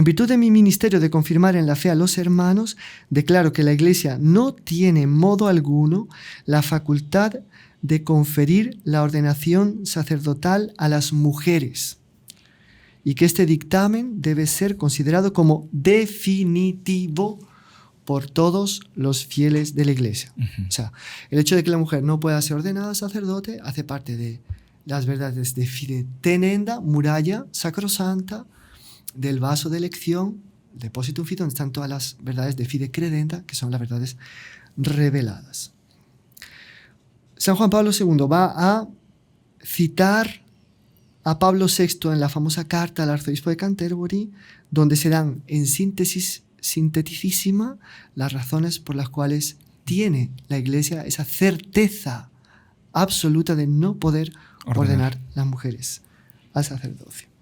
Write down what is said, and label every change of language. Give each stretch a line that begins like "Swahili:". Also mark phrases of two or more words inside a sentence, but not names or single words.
Spanish: virtud de mi ministerio de confirmar en la fe a los hermanos, declaro que la Iglesia no tiene modo alguno la facultad de conferir la ordenación sacerdotal a las mujeres y que este dictamen debe ser considerado como definitivo por todos los fieles de la Iglesia. O sea, el hecho de que la mujer no pueda ser ordenada sacerdote hace parte de las verdades
Latin: de fide tenenda,
Spanish: muralla sacrosanta, del vaso de elección,
Latin: Depositum Fidei,
Spanish: donde están todas las verdades
Latin: de fide credenda,
Spanish: que son las verdades reveladas. San Juan Pablo II va a citar a Pablo VI en la famosa carta al arzobispo de Canterbury, donde se dan en síntesis sinteticísima las razones por las cuales tiene la Iglesia esa certeza absoluta de no poder ordenar las mujeres al sacerdocio.